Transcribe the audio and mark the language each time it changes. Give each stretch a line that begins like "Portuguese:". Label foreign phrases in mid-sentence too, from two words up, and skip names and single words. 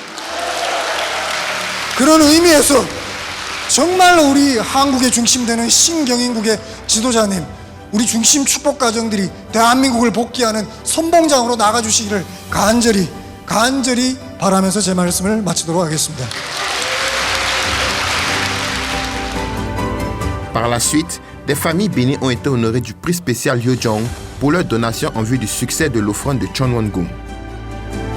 Korean: 그런 의미에서 정말로 우리 한국의 중심되는 신경인국의 지도자님, 우리 중심 축복 가정들이 대한민국을 복귀하는 선봉장으로 나가주시기를 간절히 바라면서 제 말씀을 마치도록 하겠습니다.
French: Par la suite, des familles bénies ont été honorées du prix spécial Hyojong pour leur donation en vue du succès de l'offrande de Cheonwon-gung.